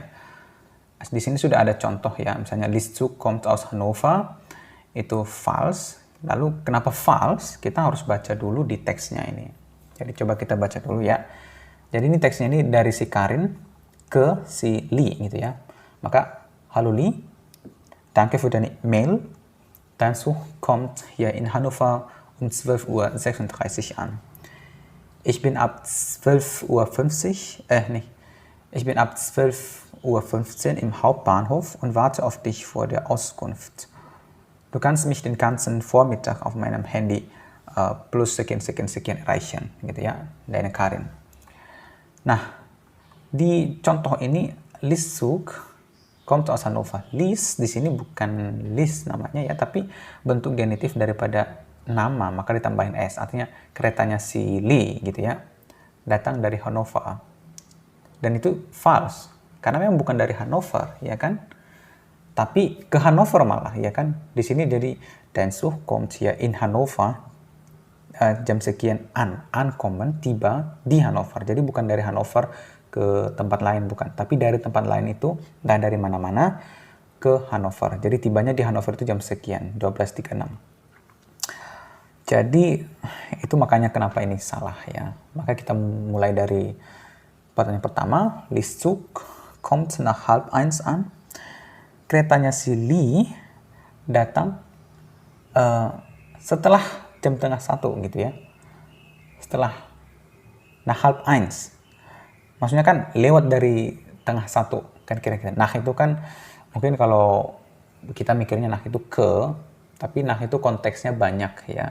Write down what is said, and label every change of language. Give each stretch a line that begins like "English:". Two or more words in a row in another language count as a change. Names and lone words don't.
Indonesian: Di sini sudah ada contoh ya, misalnya
German: Listzug kommt aus Hannover,
Indonesian: itu false. Lalu kenapa false? Kita harus baca dulu di teksnya ini. Jadi coba kita baca dulu ya. Jadi ini teksnya ini dari si Karin ke si Li gitu ya. Maka,
German: hallo Li, danke für deine Mail. Dein Zug kommt hier in Hannover um 12:36 Uhr an. Ich bin ab 12:50 Uhr, ich bin ab 12:15 Uhr im Hauptbahnhof und warte auf dich vor der Auskunft. Du kannst mich den ganzen Vormittag auf meinem Handy plus sekian erreichen,
Indonesian: gitu ya,
German: deine Karin.
Indonesian: Nah, di contoh ini
German: Listzug kommt aus Hannover.
Indonesian: Lis di sini bukan Lis namanya ya, tapi bentuk genitif daripada nama, maka ditambahin s. Artinya keretanya si Li gitu ya, datang dari Hannover. Dan itu false, karena memang bukan dari Hannover, ya kan? Tapi ke Hannover malah, ya kan? Di sini jadi
German: dein Zug kommt hier in Hannover
Indonesian: jam sekian ankommen, tiba di Hannover. Jadi bukan dari Hannover ke tempat lain, bukan, tapi dari tempat lain itu, entah dari mana-mana ke Hannover. Jadi tibanya di Hannover itu jam sekian, 12.36. Jadi itu makanya kenapa ini salah ya. Maka kita mulai dari pertanyaan pertama,
German: Listzug kommt nach 12:30 an.
Indonesian: Keretanya si Li datang setelah jam tengah satu gitu ya. Setelah nach 12:30. Maksudnya kan lewat dari tengah satu, kan kira-kira. Nah itu kan mungkin kalau kita mikirnya nah itu ke, tapi nah itu konteksnya banyak ya.